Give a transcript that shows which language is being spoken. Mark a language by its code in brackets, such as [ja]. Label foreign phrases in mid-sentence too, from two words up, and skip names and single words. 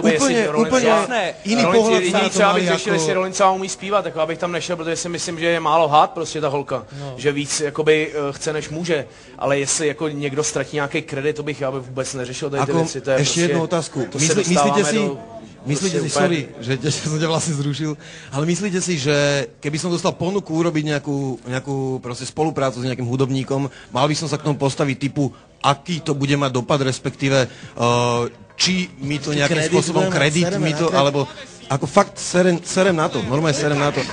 [cs] úplně jiný pohled jediný třeba bych řešil, jestli Rolincová umí zpívat, tak abych tam nešel, protože si myslím, že je málo hát prostě ta holka, že víc jakoby chce než může, ale jestli jako někdo ztratí nějaký kredit, to bych já bych vůbec neřešil tady ty věci, to je ještě jednu otázku, myslíte si, [sk] sorry, že som ťa vlastne zrušil, ale myslíte si, že keby som dostal ponuku urobiť nejakú proste spoluprácu s nejakým hudobníkom, mal by som sa k tomu postaviť typu, aký to bude mať dopad, respektíve či mi to nejakým spôsobom kredit mi to, alebo ako fakt serem na to, normálne serem na to.